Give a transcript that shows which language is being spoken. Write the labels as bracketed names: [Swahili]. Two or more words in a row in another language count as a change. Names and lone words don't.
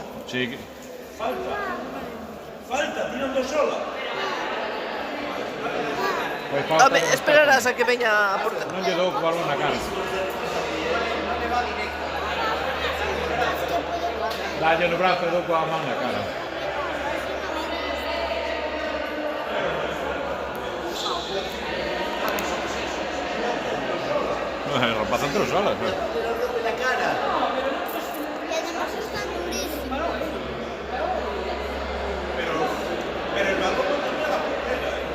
[Spanish] Sí. Falta, tirando sola. Pues falta. [Galician] Home, esperarás a que veña a porta. Non lle dou co balón na cara. Dalle no brazo e dou coa man na cara. [Spanish] El rapaz entró sola, ¿no? Y además están durísimos. Pero el balón no tenía la portera.